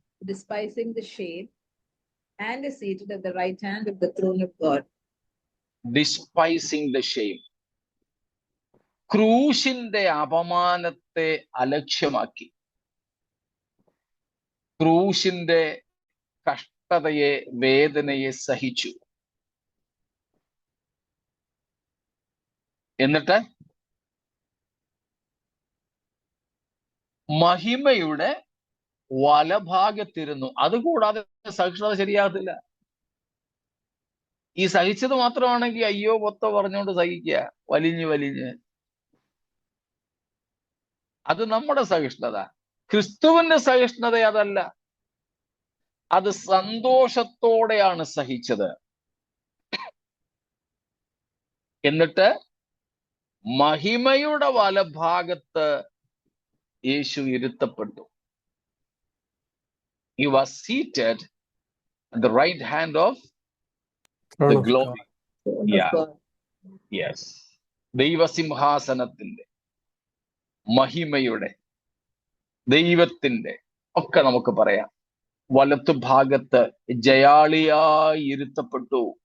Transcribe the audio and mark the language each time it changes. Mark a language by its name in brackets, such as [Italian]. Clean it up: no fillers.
[English] despising the shame, and is seated at the right hand of the throne of God. despising the shame. [Malayalam] ക്രൂശിന്റെ അപമാനത്തെ അലക്ഷ്യമാക്കി, ക്രൂശിന്റെ കഷ്ടതയെ, വേദനയെ സഹിച്ചു. എന്നിട്ട് മഹിമയുടെ വലഭാഗത്തിരുന്നു. അതുകൂടാതെ സഹിഷ്ണുത ശരിയാകത്തില്ല. ഈ സഹിച്ചത് മാത്രമാണെങ്കിൽ അയ്യോ പൊത്തോ പറഞ്ഞുകൊണ്ട് സഹിക്കുക, വലിഞ്ഞ്. അത് നമ്മുടെ സഹിഷ്ണുത. ക്രിസ്തുവിന്റെ സഹിഷ്ണുത അതല്ല. അത് സന്തോഷത്തോടെയാണ് സഹിച്ചത്. എന്നിട്ട് മഹിമയുടെ വലഭാഗത്ത് യേശു ഇരുത്തപ്പെട്ടു. [English] He was seated at the right hand of Throne the of glory. Throne Yeah. of God. Yes. [Malayalam] ദൈവസിംഹാസനത്തിന്റെ, മഹിമയുടെ, ദൈവത്തിന്റെ ഒക്കെ നമുക്ക് പറയാം വലത്തു ഭാഗത്ത് ജയാളിയായി ഇരുത്തപ്പെട്ടു.